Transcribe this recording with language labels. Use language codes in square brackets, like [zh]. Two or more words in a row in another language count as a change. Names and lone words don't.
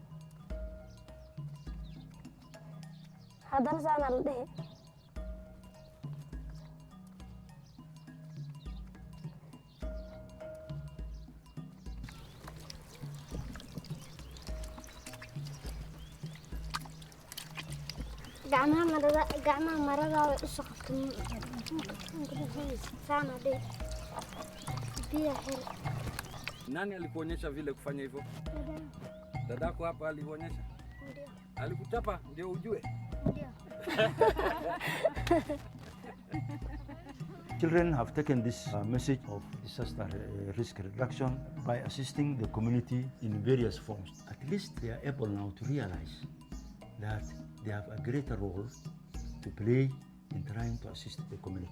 [sw] haddana saana la dhihi gacmaha marada way u soqoto sana dia heri. Nani alikuonyesha vile kufanya hivyo? Dadako hapa alionyesha? Ndio. Alikuchapa ndio ujue? Ndio. [en] Children have taken this message of disaster risk reduction by assisting the community in various forms. At least they are able now to realize that they have a greater role to play in trying to assist the community.